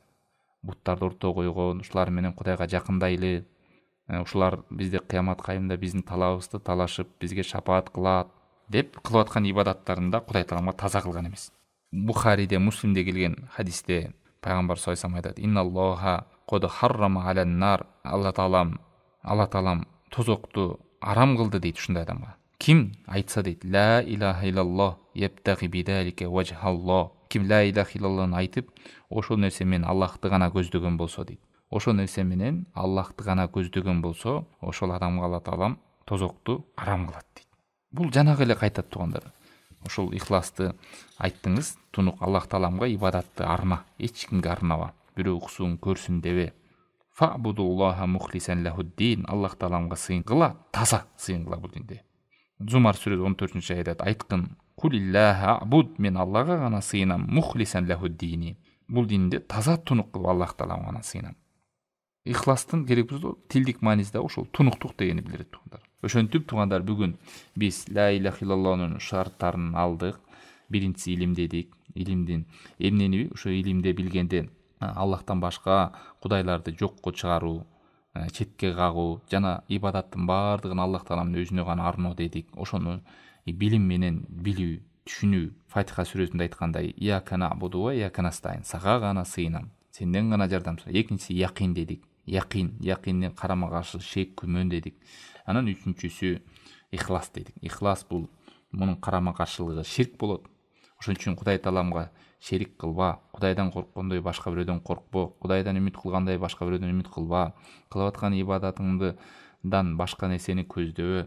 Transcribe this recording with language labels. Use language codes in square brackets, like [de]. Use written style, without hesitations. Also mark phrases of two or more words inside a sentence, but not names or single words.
[ky] Буттарды ортого койгон, ушулар менен Кудайга жакындайлы, ушулар бизде кыямат кайымда биздин талабыбызды талашып, бизге шапаат кылат деп кылып аткан ибадаттарында Кудай Тааламга таза кылган эмес. Бухариде, Муслимде келген хадисте пайгамбар [ar] صلى الله عليه وسلم [ky] айтат: [ar] "إن الله قد حرم عليه النار". [ky] Алла Таалам тозокту арам кылды дейт ушундай адамга. Ким айтса дейт: [ar] "لا إله إلا الله يبتغي بذلك وجه الله". [ky] Ким [ar] لا إله إلا الله [ky] айтып, ошол нерсе менен Аллахты гана көздөгөн болсо дейт. Ошол нерсе менен Аллахты гана көздөгөн болсо, ошол адамга Алла Таалам тозокту арам кылат дейт. Бул жанагы эле кайтат туугандар. Ошол ихласты айттыңыз, тунук Аллах Тааламга ибадатты арна, эч кимге арнаба. Бирөө уксун, көрсүн дебе. [ar] فاعبد الله مخلصا له الدين. [ky] Аллах Тааламга сыйынгыла, таза сыйынгыла бул динде. Зумар сүрөсү 14-аятта айткан: [ar] "قل الله أعبد", [ky] мен Аллага гана сыйынам, [ar] مخلصا له ديني. [ky] Бул динде таза тунук кылып Аллах Тааламга гана сыйынам. Ихластын керек болсо тилдик маанисинде ошол тунуктук дегени билдирет туугандар. Ошентип туугандар, бүгүн биз [ar] لا إله إلا الله [ky] шарттарын алдык, биринчиси илим дедик. Илимдин эмнени ошо илимде билгенде Аллахтан башка кудайларды жокко чыгаруу, четке кагуу жана ибадаттын баардыгын Аллах Тааламдын өзүнө гана арноо дедик. Ошону билим менен билүү, түшүнүү. Фатиха сүрөсүндө айткандай: [ar] "إياك نعبد وإياك نستعين", [ky] сага гана сыйынам, сенден гана жардам сурайм. Экинчиси якин дедик. Якинден карама каршы шек, күмөн дедик. Анан үчүнчүсү ихлас дедик. Ихлас бул мунун карама каршылыгы ширк болот. Ошон үчүн Кудай Тааламга шерик кылба, Кудайдан корккондой башка бирөөдөн коркпо, Кудайдан үмүт кылгандай башка бирөөдөн үмүт кылба, кылып аткан ибадатыңдан башка нерсени көздөбө.